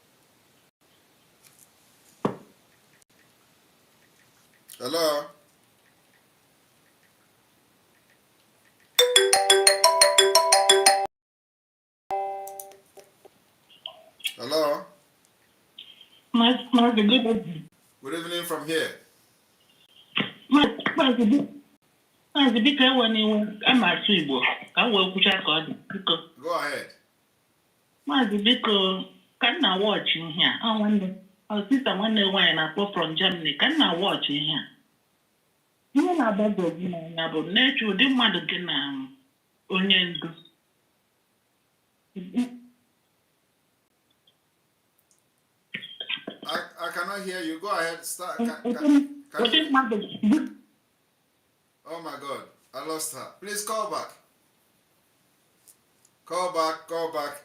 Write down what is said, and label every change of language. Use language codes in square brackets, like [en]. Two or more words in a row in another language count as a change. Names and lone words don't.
[en] Hello? Hello? Mazi, good evening. Good evening from here. [ig] Mazi, biko enwere ama asụ Igbo ka m wee kwucha ka ọ dị biko. [en] Go ahead. [ig] Mazi, biko ka m na-watch ihe a sista nwanne nwaanyị na-akpọ [en] from Germany [ig] ka m na-watch ihe a. Ihe na-agbago gị n'anya bụ na-eche ụdị mmadụ gị na onye ndu. [en] I cannot hear you. Go ahead. Start. Oh my God. I lost her. Please call back. Call back.